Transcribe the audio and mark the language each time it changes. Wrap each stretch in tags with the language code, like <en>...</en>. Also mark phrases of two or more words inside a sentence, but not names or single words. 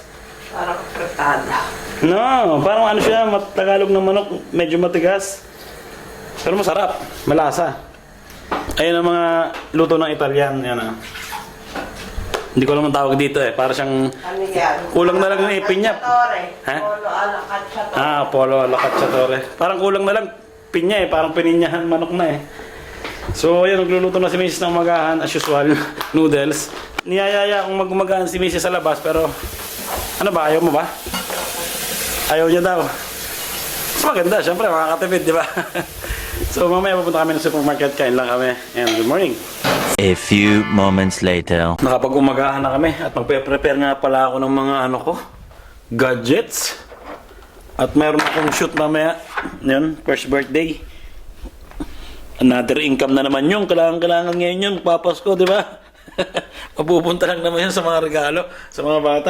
<tl>Parang fritada. No, parang ano siya, Tagalog na manok, medyo matigas. Pero masarap, malasa. Ayun ang mga luto ng Italian. Yan Hindi ko naman tawag dito para siyang Ano yan? kulang na lang ng ipin niya. Ha?</tl> <it>Polo ala cacciatore. Polo alla cacciatore.</it> <tl>Parang kulang na lang pinya parang pininyahan manok na So, ayun, nagluluto na si Mrs. ng magahan as usual, noodles. Niyayaya kung magmagahan si Mrs. sa labas pero ano ba, ayaw mo ba? Ayaw niya daw. Mas maganda, syempre makakatipid, di ba? So, mamaya pupunta kami ng supermarket, kain lang kami.</tl> <en>And good morning. A few moments later.</en> <tl>Nakapag-umagahan na kami at magpe-prepare nga pala ako ng mga gadgets. At meron akong shoot mamaya. Yan, first birthday. Another income na naman yung kailangan ngayon yun. Papasko, di ba? Mapupunta lang naman yun sa mga regalo, sa mga bata.</tl>